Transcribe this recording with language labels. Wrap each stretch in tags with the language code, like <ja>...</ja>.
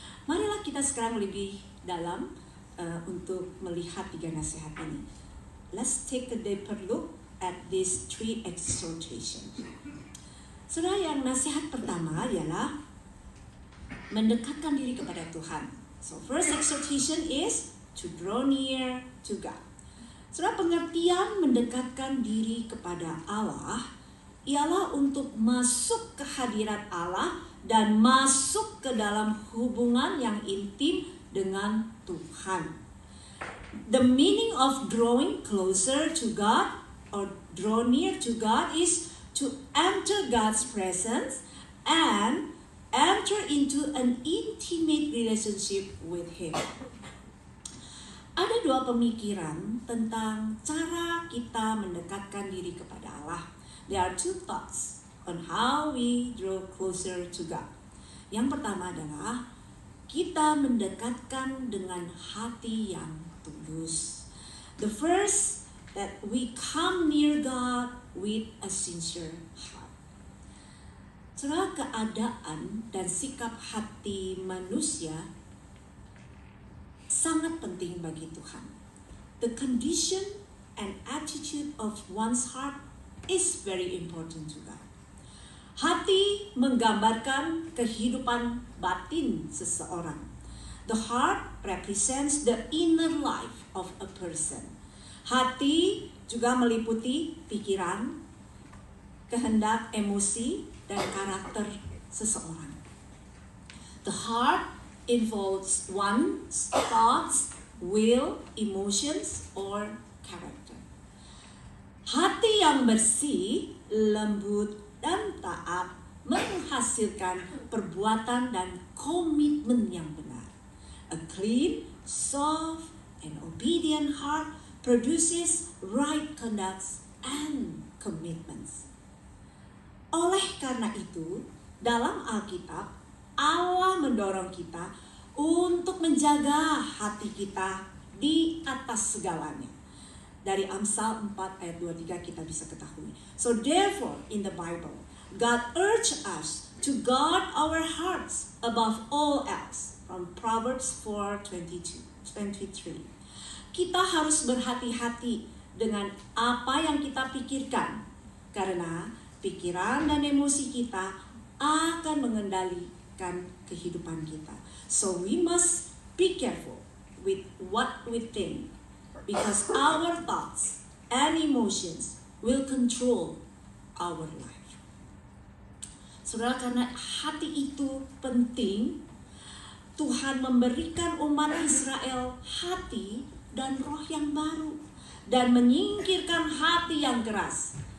<id>Marilah kita sekarang lebih dalam untuk melihat 3 nasihat ini.</id> <en>Let's take a deeper look at these 3 exhortations.</en> <id>Saudara, yang nasihat pertama ialah mendekatkan diri kepada Tuhan.</id> <en>So first exhortation is to draw near to God.</en> <id>Saudara, pengertian mendekatkan diri kepada Allah ialah untuk masuk ke hadirat Allah dan masuk ke dalam hubungan yang intim dengan Tuhan.</id> <en>The meaning of drawing closer to God or draw near to God is to enter God's presence and enter into an intimate relationship with Him.</en> <id>Ada dua pemikiran tentang cara kita mendekatkan diri kepada Allah.</id> <en>There are two thoughts on how we draw closer to God.</en> <id>Yang pertama adalah kita mendekatkan dengan hati yang tulus.</id> <en>The first, that we come near God with a sincere heart.</en> <id>Saudara, keadaan dan sikap hati manusia sangat penting bagi Tuhan.</id> <en>The condition and attitude of one's heart is very important to God.</en> <id>Hati menggambarkan kehidupan batin seseorang.</id> <en>The heart represents the inner life of a person.</en> <id>Hati juga meliputi pikiran, kehendak, emosi, dan karakter seseorang.</id> <en>The heart involves one's thoughts, will, emotions, or character.</en> <id>Hati yang bersih, lembut, dan taat menghasilkan perbuatan dan komitmen yang benar.</id> <en>A clean, soft, and obedient heart produces right conduct and commitments.</en> <id>Oleh karena itu, dalam Alkitab, Allah mendorong kita untuk menjaga hati kita di atas segalanya. Dari Amsal 4 ayat 23 kita bisa ketahui.</id> <en>So therefore, in the Bible, God urged us to guard our hearts above all else. From Proverbs 4:23.</en> <id>Kita harus berhati-hati dengan apa yang kita pikirkan, karena pikiran dan emosi kita akan mengendalikan kehidupan kita.</id> <en>So we must be careful with what we think, because our thoughts and emotions will control our life.</en> <id>Saudara, karena hati itu penting, Tuhan memberikan umat Israel hati dan roh yang baru dan menyingkirkan hati yang keras.</id>